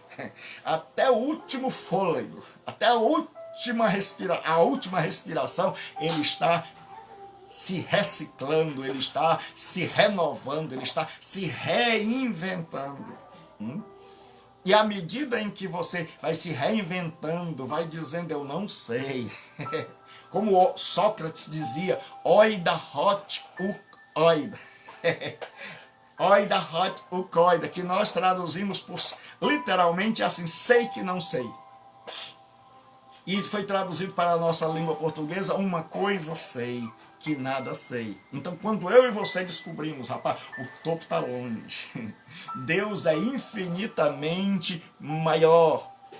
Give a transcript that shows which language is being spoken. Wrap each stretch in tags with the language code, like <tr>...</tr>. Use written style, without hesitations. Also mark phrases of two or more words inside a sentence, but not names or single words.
<pt>Até o último fôlego, até a última respiração, ele está se reciclando, ele está se renovando, ele está se reinventando. E à medida em que você vai se reinventando, vai dizendo, eu não sei. Como Sócrates dizia,</pt> <el>οίδα ότι οίδα. οίδα ότι ουκ οίδα,</el> <pt>que nós traduzimos por literalmente assim, sei que não sei. E foi traduzido para a nossa língua portuguesa, uma coisa sei, que nada sei. Então, quando eu e você descobrimos, rapaz, o topo está longe. Deus é infinitamente maior.</pt>